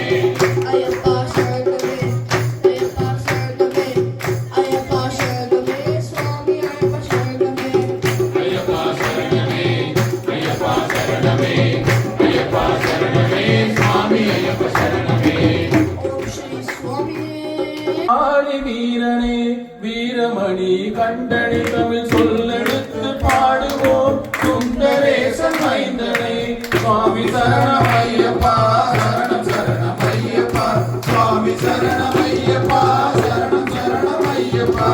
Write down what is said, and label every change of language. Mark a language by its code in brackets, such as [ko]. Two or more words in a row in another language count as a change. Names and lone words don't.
[te] అయ్యప్ప శరణమే అయ్యప్ప శరణమే అయ్యప్ప శరణమే స్వామి అయ్యప్ప శరణమే అయ్యప్ప శరణమే అయ్యప్ప శరణమే అయ్యప్ప శరణమే స్వామి అయ్యప్ప శరణమే ఓం శ్రీ స్వామి [ta] ஆடி வீரனே வீரமணி கண்டனி தமிழ் சொல்லெடுத்து பாடுவோம் சுந்தரேசன் மைந்தனே சுவாமி சரணமையப்பா சரணம் சரணமையப்பா சுவாமி சரணமையப்பா சரணம் சரணமையப்பா